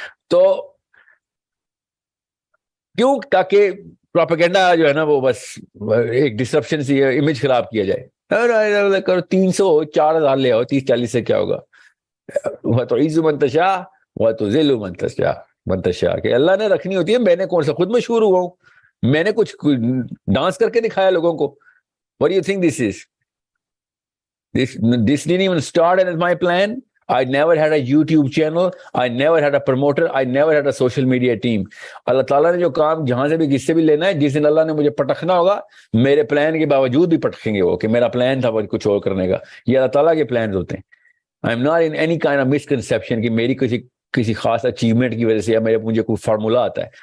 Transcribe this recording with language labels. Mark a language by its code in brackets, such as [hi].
[ur] تو کیوں, تاکہ پروپیگنڈا جو ہے نا وہ بس ایک ڈسرپشن سی امیج خراب کیا جائے. 300-4,000 لے آؤ, 30-40 سے کیا ہوگا. وہ تو عز منتشا وہ تو ذل منتشا کہ اللہ نے رکھنی ہوتی ہے. میں نے کون سا خود مشہور ہوا ہوں, میں نے کچھ ڈانس کر کے دکھایا لوگوں کو. [en] What do you think this is? This didn't even start as my plan. I never had a YouTube channel. I never had a promoter. I never had a social media team. [ur] اللہ تعالیٰ نے جو کام جہاں سے بھی کس سے بھی لینا ہے, جس دن اللہ نے مجھے پٹکنا ہوگا, میرے پلان کے باوجود بھی پٹکیں گے وہ, کہ میرا پلان تھا کچھ اور کرنے کا. یہ اللہ تعالیٰ کے پلانز ہوتے ہیں. [en] I am not in any kind of misconception [ur] کہ میری کسی خاص اچیومنٹ کی وجہ سے یا مجھے کوئی فارمولا آتا ہے.